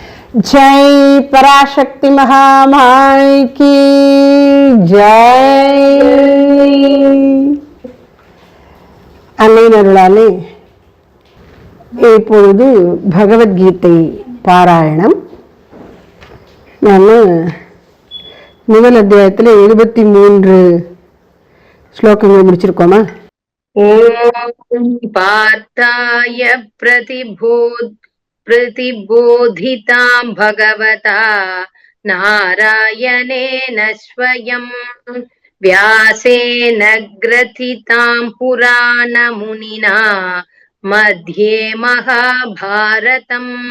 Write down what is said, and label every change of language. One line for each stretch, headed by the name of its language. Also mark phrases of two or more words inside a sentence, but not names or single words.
Hindi: जय पराशक्ति महामाई की जय.
Tamil: அன்னையினருளாலே இப்பொழுது பகவத்கீதை பாராயணம். நாம் முதல் அத்தியாயத்தில் 73 ஸ்லோகங்கள் முடிச்சிருக்கோமா?
Sanskrit: ओम् पार्थाय प्रतिबोधितां भगवता नारायणेन स्वयं व्यासेन ग्रथितां पुराणमुनिना मध्ये महाभारतम्